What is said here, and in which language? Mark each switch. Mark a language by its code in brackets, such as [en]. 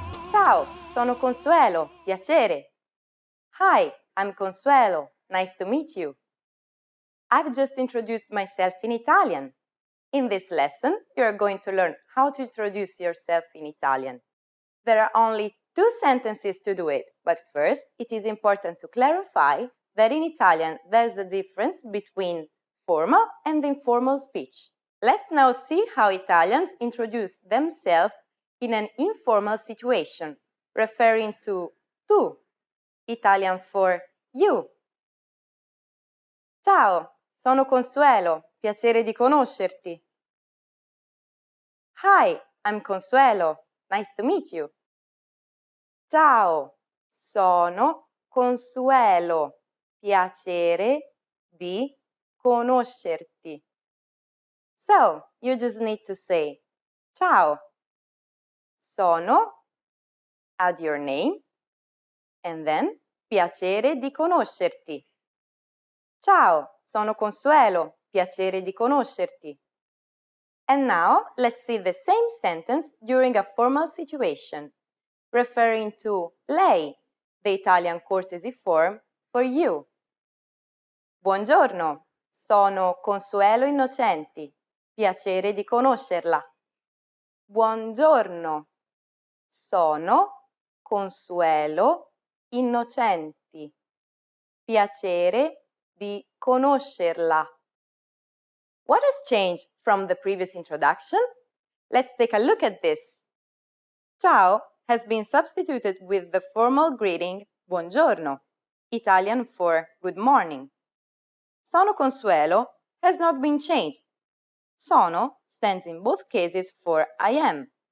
[it] Ciao, sono Consuelo, piacere. [en] Hi, I'm Consuelo, nice to meet you. I've just introduced myself in Italian. In this lesson, you are going to learn how to introduce yourself in Italian. There are only 2 sentences to do it, but first, it is important to clarify that in Italian there's a difference between formal and informal speech. Let's now see how Italians introduce themselves in an informal situation, referring to tu, Italian for you. [it] Ciao, sono Consuelo, piacere di conoscerti. [en] Hi, I'm Consuelo, nice to meet you. [it] Ciao, sono Consuelo, piacere di conoscerti. [en] So, you just need to say, [it] ciao, sono, [en] add your name, and then [it] piacere di conoscerti. Ciao, sono Consuelo, piacere di conoscerti. [en] And now, let's see the same sentence during a formal situation, referring to lei, the Italian courtesy form for you. [it] Buongiorno, sono Consuelo Innocenti, piacere di conoscerla. Buongiorno, sono Consuelo Innocenti, piacere di conoscerla. [en] What has changed from the previous introduction? Let's take a look at this. Ciao has been substituted with the formal greeting buongiorno, Italian for good morning. [it] Sono Consuelo [en] has not been changed. Sono stands in both cases for I am.